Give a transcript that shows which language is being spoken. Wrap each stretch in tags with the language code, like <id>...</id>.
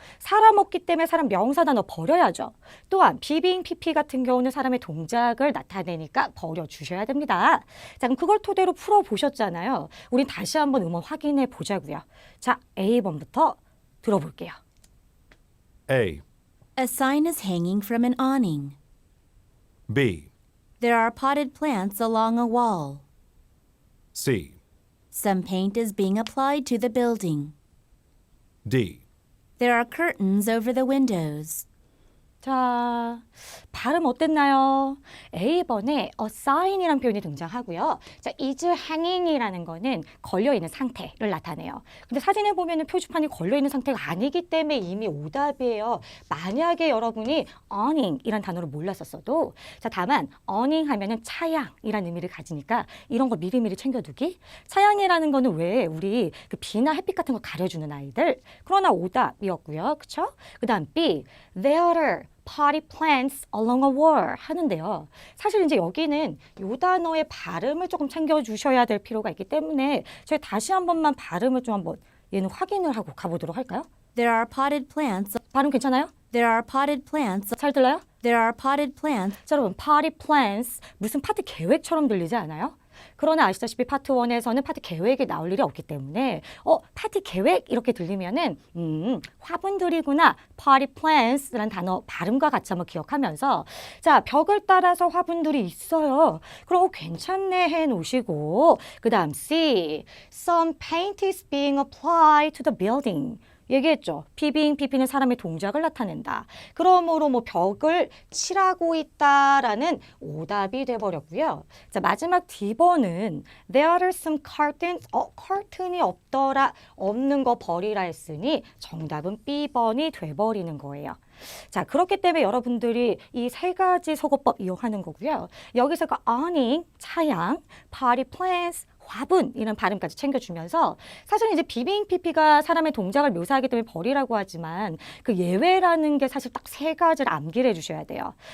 <ko>사람 없기 때문에 사람 명사 단어 버려야죠. 또한 비빙, PP 같은 경우는 사람의 동작을 나타내니까 버려주셔야 됩니다. 자, 그럼 그걸 토대로 풀어보셨잖아요. 우린 다시 한번 음원 확인해 보자고요. 자, A번부터 들어볼게요.</ko> <en>A. A sign is hanging from an awning. B. There are potted plants along a wall. C. Some paint is being applied to the building. D. There are curtains over the windows.</en> <ko>자, 발음 어땠나요? A번에 a sign이라는 표현이 등장하고요. 자, is hanging이라는 거는 걸려있는 상태를 나타내요. 근데 사진에 보면은 표지판이 걸려있는 상태가 아니기 때문에 이미 오답이에요. 만약에 여러분이 awning이라는 단어를 몰랐었어도 자, 다만 awning 하면은 차양이라는 의미를 가지니까 이런 거 미리미리 챙겨두기. 차양이라는 거는 왜 우리 그 비나 햇빛 같은 거 가려주는 아이들. 그러나 오답이었고요. 그쵸? 그 다음 B.</ko> <en>There are potty plants along a wall</en> <ko>하는데요. 사실 이제 여기는 이 단어의 발음을 조금 챙겨주셔야 될 필요가 있기 때문에 저희 다시 한 번만 발음을 좀 한번 얘는 확인을 하고 가보도록 할까요?</ko> <en>There are potted plants.</en> <ko>발음 괜찮아요?</ko> <en>There are potted plants.</en> <ko>잘 들려요?</ko> <en>There are potted plants.</en> <ko>자, 여러분, party plans 무슨 파티 계획처럼 들리지 않아요? 그러나 아시다시피 파트 1에서는 파티 계획이 나올 일이 없기 때문에 파티 계획 이렇게 들리면은 화분들이구나. party plans라는 단어 발음과 같이 한번 기억하면서 자, 벽을 따라서 화분들이 있어요. 그럼 괜찮네 해 놓으시고 그다음 C.</ko> <en>Some paint is being applied to the building.</en> <ko>얘기했죠. PP는 사람의 동작을 나타낸다. 그러므로 뭐 벽을 칠하고 있다라는 오답이 돼버렸고요. 자, 마지막 D번은</ko> <en>There are some curtains.</en> <ko>커튼이 없더라. 없는 거 버리라 했으니 정답은 B번이 돼버리는 거예요. 자, 그렇기 때문에 여러분들이 이 세 가지 속어법 이용하는 거고요. 여기서 그 awning, 차양, party plans, 화분 이런 발음까지 챙겨주면서 사실은 이제 PP가 사람의 동작을 묘사하기 때문에 버리라고 하지만 그 예외라는 게 사실 딱 세 가지를 암기를 해주셔야 돼요.</ko>